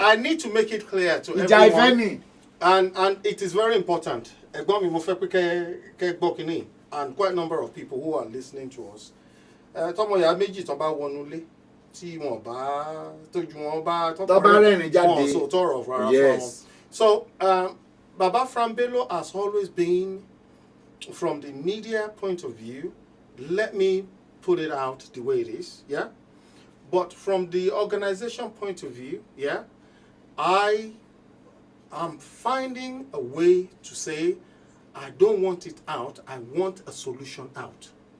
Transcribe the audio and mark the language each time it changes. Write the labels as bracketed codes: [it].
[en] I need to make it clear to [yo] ìjà ìfẹ́ [en] everyone. [yo] ni. [en] And it is very important. [yo] Ẹ̀gbọ́n mi mo fẹ́ pé kẹ́ gbọ́ kínní, [en] and quite a number of people who are listening to us. [yo] Tọ́mọ ìyá méjì tó bá wọnú ilé tí wọ́n bá tójú wọn bá tó bá rẹ́rìn jáde. So tọrọ rárá fún wọn. [en] Yes. So Baba Frambello has always been, from the media point of view, let me put it out the way it is, yeah? But from the organization point of view, yeah, I am finding a way to say, I don't want it out, I want a solution out.